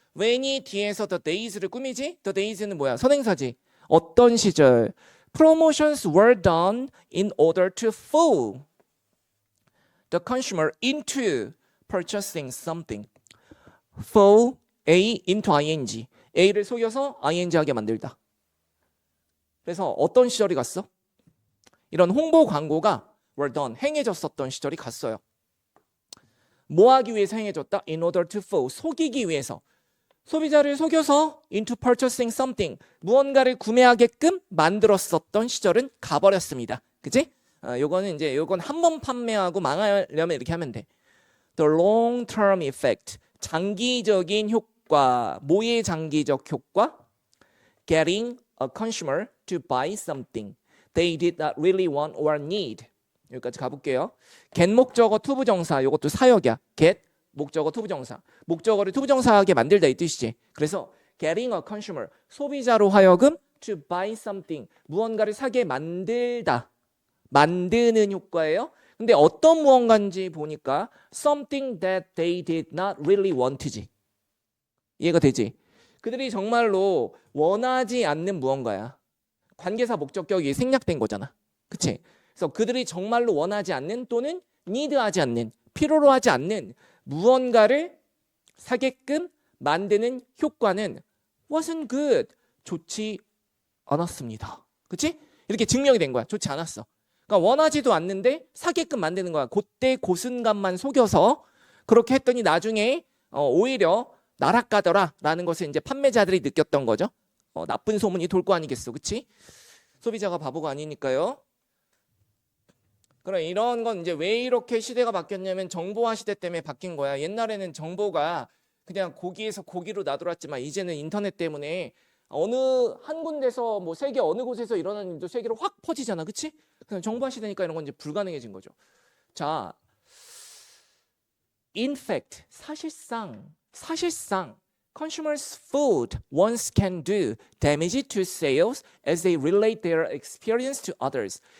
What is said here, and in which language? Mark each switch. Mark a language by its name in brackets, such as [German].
[Korean] when이 뒤에서 [English] the days [Korean] 를 꾸미지? the days는 뭐야? 선행사지. 어떤 시절? [English] Promotions were done in order to fool the consumer into purchasing something. fool A into ing. [Korean] A를 속여서 ing 하게 만들다. 그래서 어떤 시절이 갔어? 이런 홍보 광고가 [English] were done, [Korean] 행해졌었던 시절이 갔어요. 뭐 하기 위해서 행해졌다? In order to fool, 속이기 위해서. 소비자를 속여서 [English] into purchasing something, [Korean] 무언가를 구매하게끔 만들었었던 시절은 가버렸습니다. 그치? 요건 한 번 판매하고 망하려면 이렇게 하면 돼. [English] The long-term effect, [Korean] 장기적인 효과, 뭐의 장기적 효과? [English] Getting a consumer to buy something they did not really want or need. [Korean] 여기까지 가볼게요. get 목적어 투부정사, 이것도 사역이야. get 목적어 투부정사. 목적어를 투부정사하게 만들다 이 뜻이지. 그래서 [English] getting a consumer, [Korean] 소비자로 하여금 [English] to buy something, [Korean] 무언가를 사게 만들다. 만드는 효과예요. 근데 어떤 무언가인지 보니까 [English] something that they did not really want [Korean] 지. 이해가 되지? 그들이 정말로 원하지 않는 무언가야. 관계사 목적격이 생략된 거잖아. 그치? 그래서 그들이 정말로 원하지 않는 또는 need하지 않는, 필요로 하지 않는 무언가를 사게끔 만드는 효과는 [English] wasn't good. [Korean] 좋지 않았습니다. 그치? 이렇게 증명이 된 거야. 좋지 않았어. 그러니까 원하지도 않는데 사게끔 만드는 거야. 그때 고순감만 속여서 그렇게 했더니 나중에 오히려 나락가더라라는 것을 이제 판매자들이 느꼈던 거죠. 나쁜 소문이 돌 거 아니겠어, 그치? 소비자가 바보가 아니니까요. 그럼 이런 건 이제 왜 이렇게 시대가 바뀌었냐면 정보화 시대 때문에 바뀐 거야. 옛날에는 정보가 그냥 고기에서 고기로 나돌았지만 이제는 인터넷 때문에 어느 한 군데서 뭐 세계 어느 곳에서 일어나는 일도 세계로 확 퍼지잖아, 그치? 그냥 정보화 시대니까 이런 건 이제 불가능해진 거죠. [English] 자, in fact, [Korean] 사실상 [English] consumers' food once can do damage to sales as they relate their experience to others.